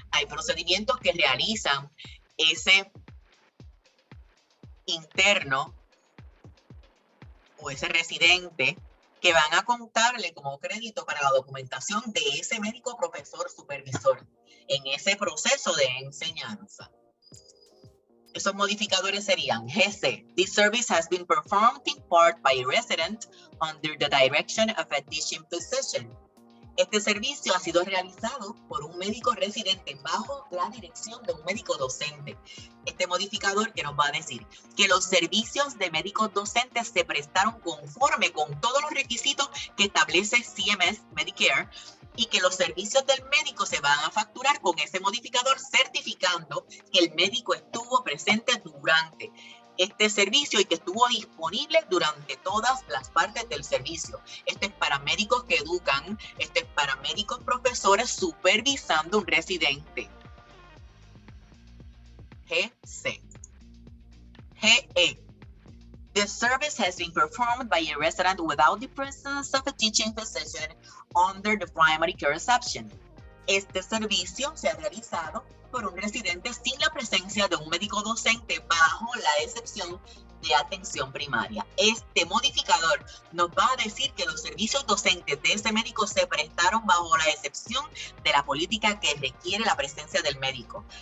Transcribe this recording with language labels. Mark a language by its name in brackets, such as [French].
[Spanish] Hay procedimientos que realizan ese interno o ese residente que van a contarle como crédito para la documentación de ese médico profesor supervisor en ese proceso de enseñanza. Esos modificadores serían GC. [English] This service has been performed in part by a resident under the direction of a teaching physician. [Spanish] Este servicio ha sido realizado por un médico residente bajo la dirección de un médico docente. Este modificador que nos va a decir que los servicios de médicos docentes se prestaron conforme con todos los requisitos que establece CMS Medicare y que los servicios del médico se van a facturar con ese modificador certificando que el médico estuvo presente durante este servicio y que estuvo disponible durante todas las partes del servicio. Este es para médicos que educan, este es para médicos profesores supervisando un residente. GC. GE. [English] The service has been performed by a resident without the presence of a teaching physician under the primary care exception. [Spanish] Este servicio se ha realizado por un residente sin la presencia de un médico docente bajo la excepción de atención primaria. Este modificador nos va a decir que los servicios docentes de ese médico se prestaron bajo la excepción de la política que requiere la presencia del médico.